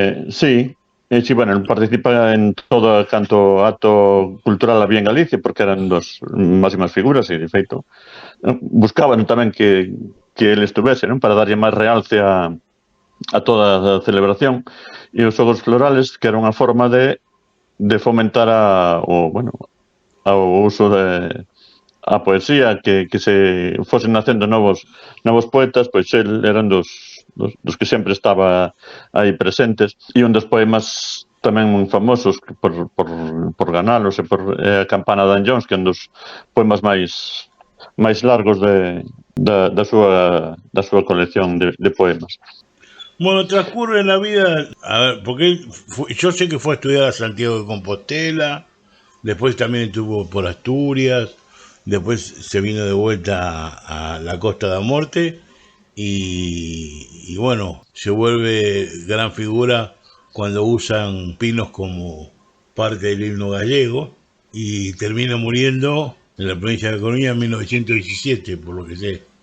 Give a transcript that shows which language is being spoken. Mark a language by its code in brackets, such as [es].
[gl] Sí, sí, bueno, participa en todo canto acto cultural había en Galicia, porque eran dos máximas figuras, e de feito buscaban tamén que ele estuvese, non? Para darlle máis realce a toda a celebración, e os xogos florales, que era unha forma de fomentar o uso de a poesía, que se fosen nacendo novos poetas, pois el eran dos que sempre estaba aí presentes, e un dos poemas tamén moi famosos por ganalos e por a Campana de Jones, que é un dos poemas máis largos da súa colección de poemas. [es] Bueno, transcurre en la vida, a ver, porque yo sé que fue a estudiar a Santiago de Compostela, después también estuvo por Asturias, después se vino de vuelta a la Costa da Morte y bueno, se vuelve gran figura cuando usan pinos como parte del himno gallego y termina muriendo en la provincia de Coruña en 1917, por lo que sé.